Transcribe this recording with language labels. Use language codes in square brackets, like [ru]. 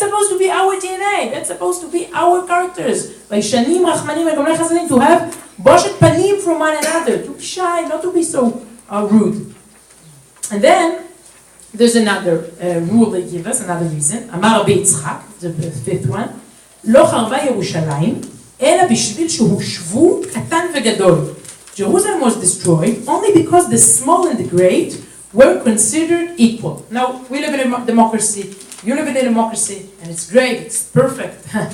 [en] That's supposed to be our DNA. That's supposed to be our characters. Baishanim, Rachmanim, and Gomlei Chasadim, to have boshet panim from one another, to be shy, not to be so rude. And then there's another rule they give us, another reason. Amar Rabbi Yitzchak, the fifth one. [he] לא חרבה ירושלים, אלא בשביל שהושבו קטן וגדול. [en] Jerusalem was destroyed only because the small and the great were considered equal. Now, we live in a democracy, you live in a democracy, and it's great, it's perfect.